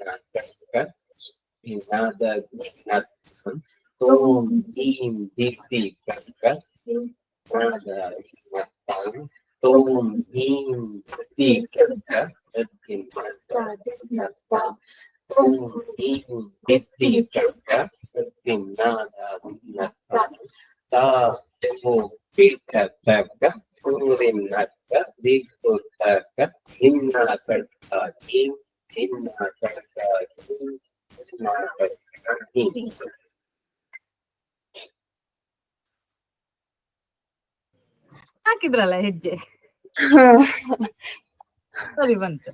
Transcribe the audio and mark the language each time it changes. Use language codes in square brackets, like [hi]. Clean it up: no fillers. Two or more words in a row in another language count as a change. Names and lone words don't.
[kn] ಕಡ್ಕ ನಾದ ದಿನ್ನ ತೋಂ ದೀಂ ದಿದ್ದಿ ಕಡ್ಕ ನಾದಾದಿನ್ನ ತಾಂ ತೋಂ ದೀಂ ದಿದ್ದಿ ಕಡ್ಕ ದತ್ತಿನ್ನ ತೋಂ ದೀಂ ದಿದ್ದಿ ಕಡ್ಕ ದತ್ತಿನ್ನಾದಾದಿನ್ನ ತಾಂ ತಾ ತೋ ಪೀಠ ತರ್ಕ ಸೂರಿನಕ್ಕ ದಿಕ್ಕು ತರ್ಕ ದಿನ್ನ ಕಡ್ಕ ದೀಂ ದಿನ್ನ ಕಡ್ಕ ದೀಂ ದಿನ್ನ ಕಡ್ಕ ದೀಂ. ಹಾಕಿದ್ರಲ್ಲ ಹೆಜ್ಜೆ, ಸರಿ ಬಂತು.